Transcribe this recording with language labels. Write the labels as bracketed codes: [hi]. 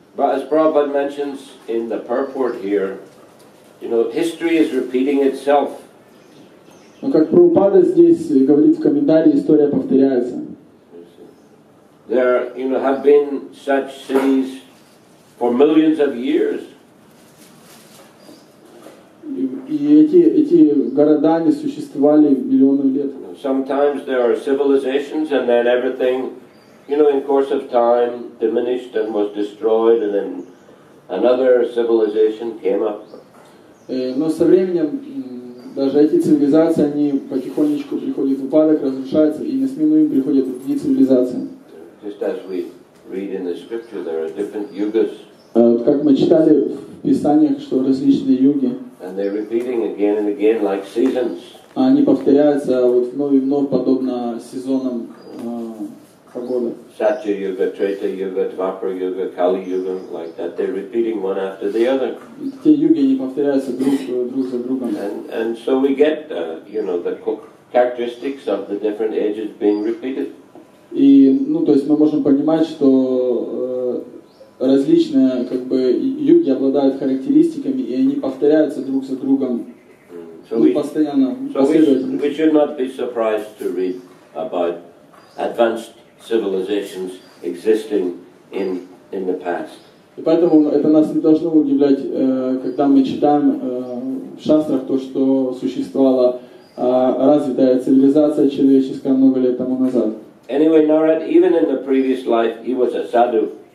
[en] But as Prabhupada mentions in the purport here, you know, history is repeating itself. [ru] Но как Прабхупада здесь говорит в комментарии, история повторяется. [en] There, you know, have been such cities for millions of years. [ru] И эти города не существовали миллионы лет. [en] Sometimes there are civilizations and then everything, you know, in course of time diminished and was destroyed, and then another civilization came up. [ru] Но со временем даже эти цивилизации, они потихонечку приходят в упадок, разрушаются, и на смену им приходят другие цивилизации. [en] Just as we read in the scripture, there are different yugas. [ru] Как мы читали в Писаниях, что различные юги. [en] And they're repeating again and again like seasons. [ru] Они повторяются вот вновь и вновь, подобно сезонам погоды. [en] Satya Yuga, Treta Yuga, Dvapara Yuga, Kali Yuga, like that. They're repeating one after the other. [ru] Те юги, они повторяются друг за другом. [en] And so we get, you know, the characteristics of the different ages being repeated. [ru] И, ну, то есть мы можем понимать, что различные, как бы, юги обладают характеристиками, и они повторяются друг за другом. [en] So [ru] постоянно, [en] we should not be surprised to read about advanced civilizations existing in the past. [ru] И поэтому это нас не должно удивлять, когда мы читаем в шастрах то, что существовала развитая цивилизация человеческая много лет тому назад. [en] Anyway, Narad, even in the previous life, he was a sadhu.